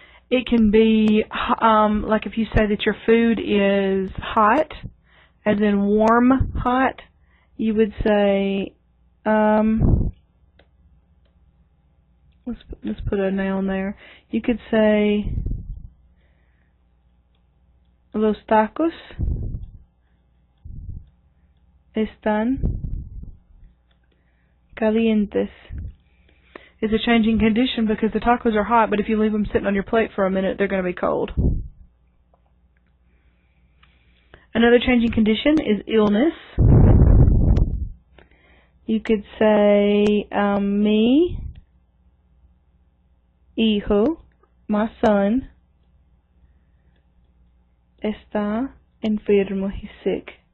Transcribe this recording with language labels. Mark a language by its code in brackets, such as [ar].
[en] It can be like if you say that your food is hot, as in warm hot, you would say let's put a noun there. [es] You could say los tacos están calientes. [en] It's a changing condition because the tacos are hot, but if you leave them sitting on your plate for a minute, they're going to be cold. Another changing condition is illness. You could say, [es] mi hijo, [en] my son, [es] está enfermo, [en] he's sick.